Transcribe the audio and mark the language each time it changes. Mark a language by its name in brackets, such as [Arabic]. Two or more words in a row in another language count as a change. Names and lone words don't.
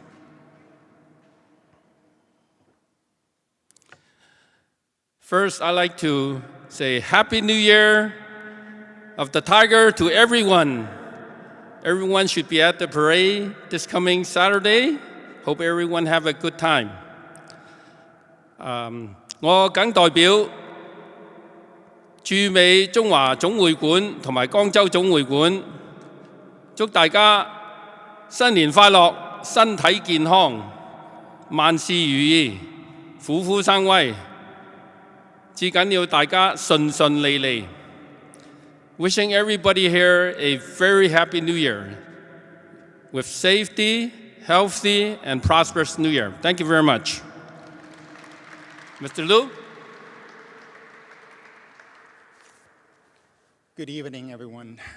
[English] First, I'd like to say Happy New Year of the Tiger to everyone. Everyone should be at the parade this coming Saturday. Hope everyone have a good time. [Cantonese] 我謹代表駐美中華總會館同埋江州總會館，祝大家新年快樂，身體健康，萬事如意，虎虎生威。至緊要大家順順利利。 [English] Wishing everybody here a very happy New Year with safety, healthy, and prosperous New Year. Thank you very much. Mr. Liu? Good evening, everyone.